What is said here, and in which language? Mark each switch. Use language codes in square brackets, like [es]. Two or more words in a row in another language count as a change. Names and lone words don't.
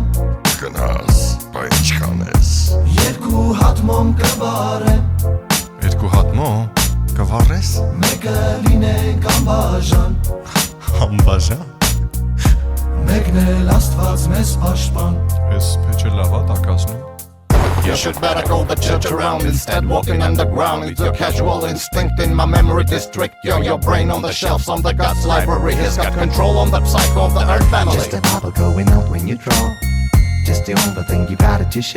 [hy] կգնաս, բա ինչքան ես, Երկու հատ մոմ կվարեմ երկու հատ մոմ, կվառես, Մեկը լինենք անբաժան անբաժան, Մեկն էլ Աստված մեզ պաշտպան ես փեչը լավ է տակացնում, [en] You should better go the church around instead walking underground. It's your casual instinct in my memory district. You're your brain on the shelves on the God's library. He's got control on the psycho of the earth family. Just a bubble going out when you draw. Just the only thing you got to show.